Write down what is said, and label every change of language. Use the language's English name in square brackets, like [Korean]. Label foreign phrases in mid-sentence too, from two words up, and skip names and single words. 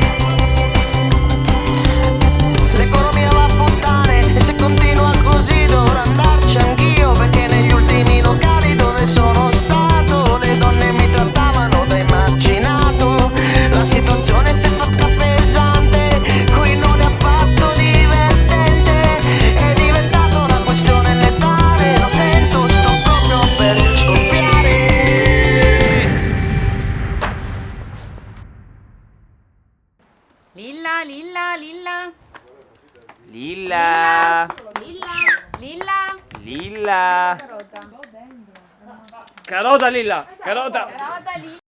[Italian] L'economia va a puttane e se continua così dovrò andarci anch'io, perché negli ultimi locali dove sono stato le donne mi trattavano da immaginato. La situazione si è fatta pesante, qui non è affatto divertente, è diventata una questione letale. Lo sento, sto proprio per scoppiare. Lilla, Lilla, Lilla, Lilla, Lilla, Lilla, carota Lilla, carota, Carota, Lilla.